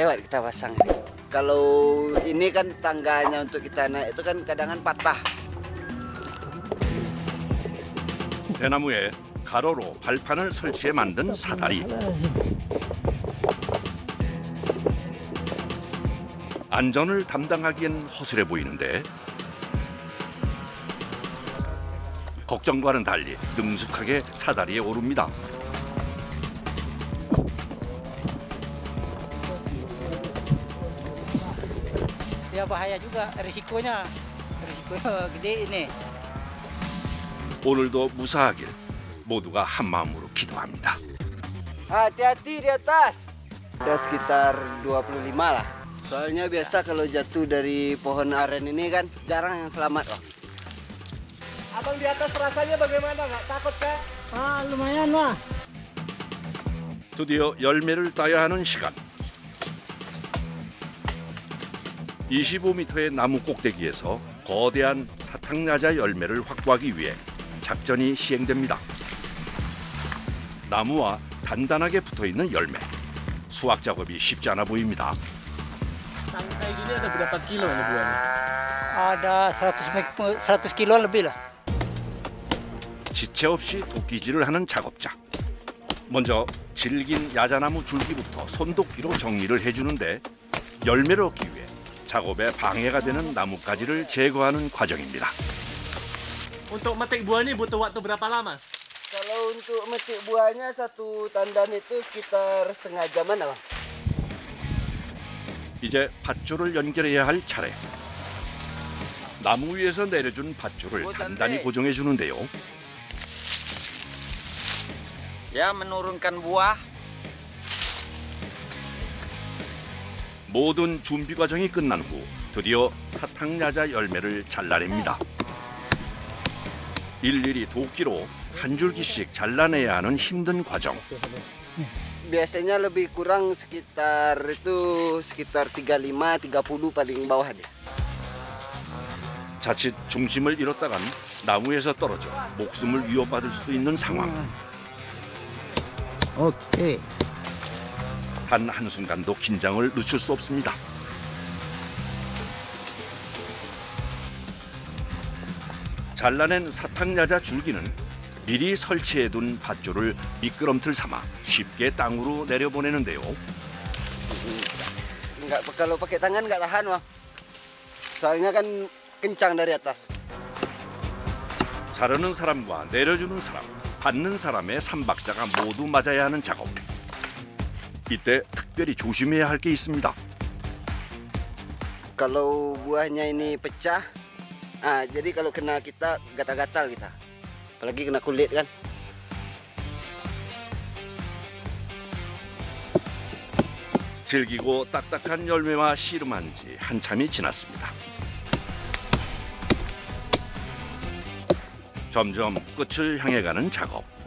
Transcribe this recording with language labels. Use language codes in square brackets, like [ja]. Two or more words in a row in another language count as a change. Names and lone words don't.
[id] lewat kita pasang. Kalau ini kan tangganya untuk kita naik itu kan kadang patah. [ko] 대나무에 가로로 발판을 설치해 만든 사다리. 안전을 담당하기엔 허술해 보이는데 걱정과는 달리 능숙하게 사다리에 오릅니다. [id] Ya bahaya juga risikonya gede ini. [ko] 오늘도 무사하길 모두가 한마음으로 기도합니다. [id] Hati-hati di atas. Ada sekitar 25 lah. Soalnya biasa kalau jatuh dari pohon aren ini kan jarang yang selamat, Bang. Abang di atas rasanya bagaimana? Nggak takut kah? Lumayan lah. [ko] 드디어 열매를 따야 하는 시간. 25m의 나무 꼭대기에서 거대한 사탕야자 열매를 확보하기 위해 작전이 시행됩니다. 나무와 단단하게 붙어있는 열매. 수확 작업이 쉽지 않아 보입니다. [id] Tangkai gini ada berapa kilo ini buahnya? Ada 100 kilo lebih lah. [ko] 지체 없이 도끼질을 하는 작업자. 먼저 질긴 야자나무 줄기부터 손도끼로 정리를 해주는데 열매를 얻기 위해 작업에 방해가 되는 나뭇가지를 제거하는 과정입니다. [id] Untuk metik buah ini butuh waktu berapa lama? Kalau untuk metik buahnya satu tandan itu sekitar setengah jaman, Bang. [ko] 이제 밧줄을 연결해야 할 차례. 나무 위에서 내려준 밧줄을 단단히 고정해 주는데요. [id] Ya, menurunkan buah. [ko] 모든 준비 과정이 끝난 후 드디어 사탕야자 열매를 잘라냅니다. 일일이 도끼로 한 줄기씩 잘라내야 하는 힘든 과정. [id] Biasanya lebih kurang sekitar 35, 30 paling bawah deh. [ko] 자칫 중심을 잃었다간 나무에서 떨어져 목숨을 위협받을 수도 있는 상황. Oke. 단 한순간도 긴장을 늦출 수 없습니다. 잘라낸 사탕야자 줄기는 미리 설치해둔 밧줄을 미끄럼틀 삼아 쉽게 땅으로 내려보내는데요. [id] Kalau pakai tangan nggak tahan, Bang. Soalnya kan kencang dari atas. [ko] 자르는 사람과 내려주는 사람, 받는 사람의 삼박자가 모두 맞아야 하는 작업. 이때 특별히 조심해야 할 게 있습니다. [id] Kalau buahnya ini pecah, jadi kalau kena kita gatal-gatal kita. Apalagi kena kulit kan. [ko] 질기고 딱딱한 열매와 씨름한 지 한참이 지났습니다. 점점 끝을 향해 가는 작업.